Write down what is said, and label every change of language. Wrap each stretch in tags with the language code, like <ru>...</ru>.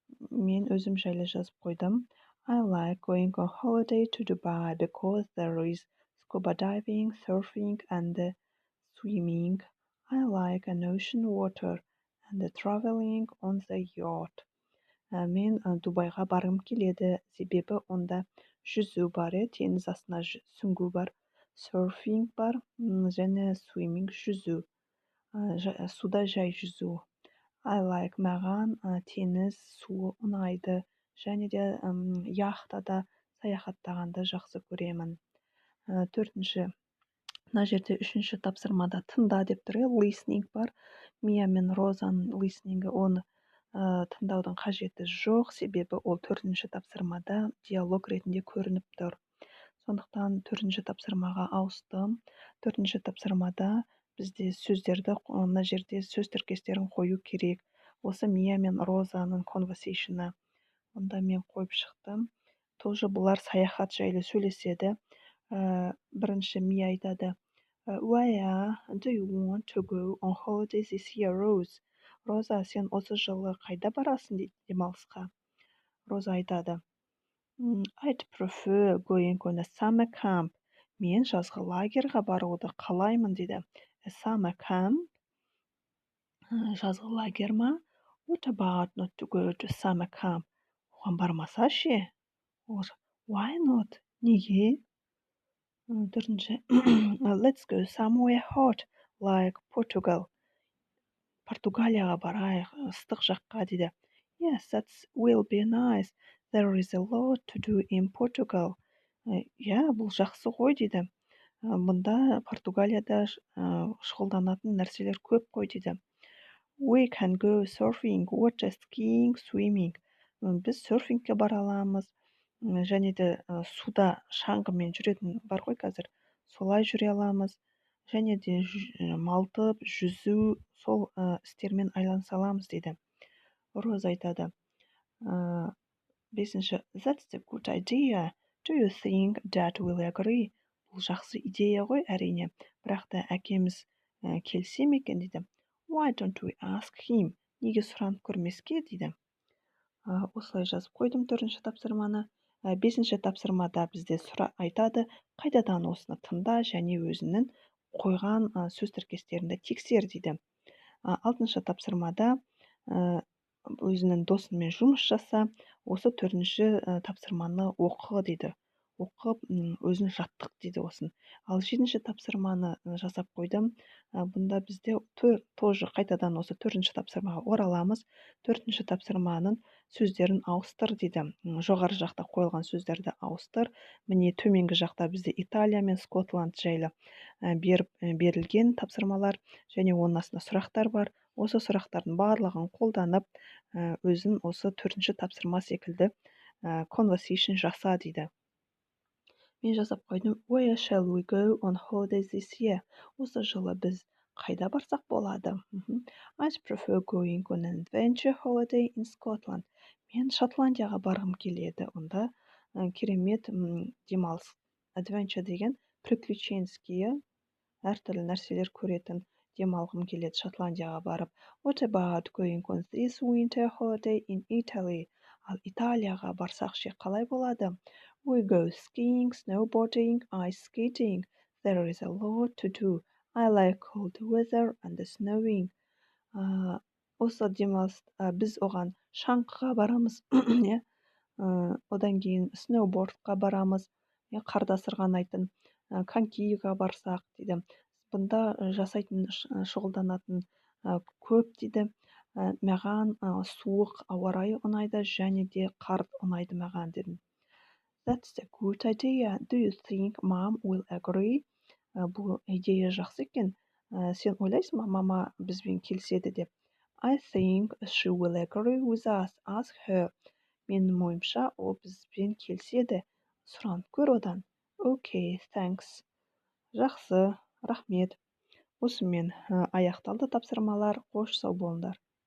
<kk>Мен өзім жайлы жазып қойдым.</kk> <en>I like going on holiday to Dubai because there is scuba diving, surfing and swimming. I like an ocean water and traveling on the yacht.</en> <kk>Мен Дубайға барғым келеді, себебі онда жүзу бар, теңіз астына сүңгу бар. Surfing бар, және swimming жүзу, суда жай жүзу.</kk> <en>I like</en> <kk>маған теңіз суы ұнайды, және де яхтада саяхаттағанды жақсы көремін. Төртінші, мына жерде үшінші тапсырмада тыңда деп тұр. Listening бар. Мия мен Розаның listening оны тыңдаудың қажеті жоқ, себебі ол төртінші тапсырмада диалог ретінде көрініп тұр. Сондықтан төртінші тапсырмаға ауыстым. Төртінші тапсырмада бізде сөздерді, мына жерде сөз тіркестерін қою керек. Осы Мия мен Розаның conversation'ы. Онда мен қойып шықтым. Тоже бұлар саяхат жайлы сөйлеседі. Бірінші Мия айтады.</kk> <en>Where do you want to go on holiday this year, Rose?</en> <kk>Роза, сен осы жылы қайда барасың дейді демалысқа. Роза айтады.</kk> <en>I'd prefer going on a summer camp.</en> <kk>Мен жазғы лагерға баруды қалаймын дейді.</kk> <en>A summer camp?</en> <kk>Жазғы лагер ма?</kk> <en>What about not to go to summer camp?</en> <kk>Оған бармаса ше?</kk> <en>Or why not?</en> <kk>Неге? Төртінші.</kk> <en>Let's go somewhere hot, like Portugal.</en> <kk>Португалияға барайық, ыстық жаққа дейді.</kk> <en>Yes, that will be nice. There is a lot to do in Portugal.</en> <kk>Бұл жақсы ғой дейді. Бұнда Португалияда шұғылданатын нәрселер көп қой дейді.</kk> <en>We can go surfing, water skiing, swimming.</en> <kk>Біз серфингке бара аламыз, және де суда шаңғымен жүретін бар ғой қазір. Солай жүре аламыз. Және де малтып, жүзу, сол істермен айланса аламыз дейді. Роза айтады. Бесінші.</kk> <en>That's a good idea. Do you think Dad will agree?</en> <kk>Бұл жақсы идея ғой, әрине. Бірақ та әкеміз келсе ме екен дейді.</kk> <en>Why don't we ask him?</en> <kk>Неге сұранып көрмеске дейді. Осылай жазып қойдым төртінші тапсырманы. Бесінші тапсырмада бізде айтады. Қайтадан осыны тыңда және өзінің қойған сөз тіркестерінде тексер дейді. Алтыншы тапсырмада өзінің досымен жұмыс жаса, осы төртінші тапсырманы оқы дейді. Оқып, өзін жаттық дейді осын. Ал жетінші тапсырманы жасап қойдым. Бұнда бізде тоже қайтадан осы төртінші тапсырмаға ораламыз. Төртінші тапсырманың сөздерін ауыстыр дейді. Жоғары жақта қойылған сөздерді ауыстыр. Міне төменгі жақта бізде Италия мен Скотланд жайлы берілген тапсырмалар және оның астында сұрақтар бар. Осы сұрақтардың барлығын қолданып, өзін осы төртінші тапсырма секілді conversation жаса дейді. Мен жазап қойдым.</kk> <en>Where shall we go on holiday this year?</en> <kk>Осы жылы біз қайда барсақ болады?</kk> <en>I'd prefer going on an adventure holiday in Scotland.</en> <kk>Мен Шотландияға барғым келеді. Онда керемет демалыс. Adventure деген приключенский, әртүрлі нәрселер көретін демалғым келеді Шотландияға барып.</kk> <en>What about going on this winter holiday in Italy?</en> <kk>Ал Италияға барсақ ше қалай болады?</kk> <en>We go skiing, snowboarding, ice skating. There is a lot to do. I like cold weather and the snowing.</en> <kk>Ә, осы демалыс біз оған шаңғыға барамыз, иә. Одан кейін сноубордқа барамыз, иә, қарда сырғанайтын, конькиға барсақ дейді. Бұнда жасайтын шұғылданатын көп дейді. Маған суық ауа райы ұнайды және де қар ұнайды маған дедім.</kk> <en>That's a good idea. Do you think mom will agree?</en> <kk>Бұл идея жақсы екен. Сен ойлайсың ба, мама бізбен келіседі деп?</kk> <en>I think she will agree with us. Ask her.</en> <kk>Менің ойымша, ол бізбен келіседі. Сұранып көр одан.</kk> <en>Okay, thanks.</en> <kk>Жақсы, рахмет. Осымен аяқталды тапсырмалар. Қош сау болыңдар.</kk>